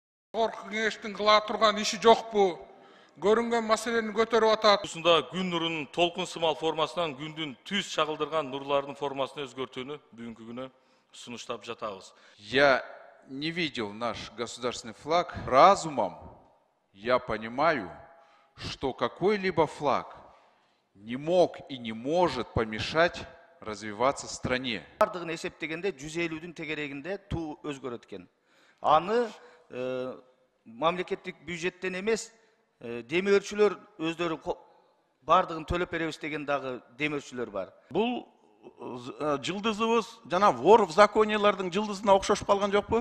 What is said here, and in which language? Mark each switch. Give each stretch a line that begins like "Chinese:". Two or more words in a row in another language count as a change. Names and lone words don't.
Kyrgyz: Жогорку кеңештин кыла турган иши жокпу? Көрүнгөн маселени көтөрүп атат. Ушунда күн нурунун толкун сымал формасынан күндүн түз чагылдырган нурлардын формасына өзгөртүүнү бүгүнкү күнү сунуштап жатабыз.
Russian: Я не видел наш государственный флаг. Разумом я понимаю, что какой-либо флаг не мог и не может помешать развиваться стране.
Kyrgyz: Бардығын есептегенде 150-дүн тегерегинде туу өзгөрөт экен. Аны мамлекеттик бюджеттен эмес, демөөрчүлөр өздөрү бардығын төлөп беребиз деген дагы демөөрчүлөр бар. Бул жылдызыбыз жана
Russian: вор в закониялардын
Kyrgyz: жылдызына окшош калган жокпу?